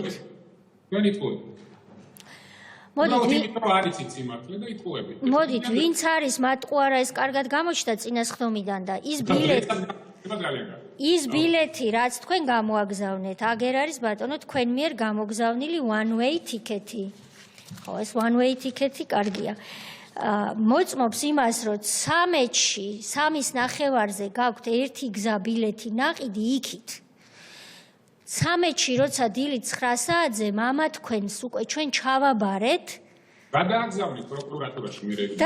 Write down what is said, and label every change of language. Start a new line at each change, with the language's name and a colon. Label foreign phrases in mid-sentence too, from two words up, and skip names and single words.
Georgian: თქვენ იტყუებით. მოდით, ვინც არის მათყუ არა ეს კარგად გამოჩნდა წინასხდომიდან და ის ბილეთი, რაც თქვენ გამოაგზავნეთ, აგერ არის ბატონო თქვენ მიერ გამოგზავნილი
English: one way ticket-
Georgian: ი. ხო, ეს
English: one way ticket-
Georgian: ი კარგია. მოწმობს იმას, რომ 13-ში, 3-ის ნახევარზე გაქვთ ერთი გზა ბილეთი ნაყიდი იქით. 13-ში, როცა დილით 9 საათზე მამა თქვენს უკვე ჩვენ ჩავაბარეთ. გადააგზავნით პროკურატურაში მირედი.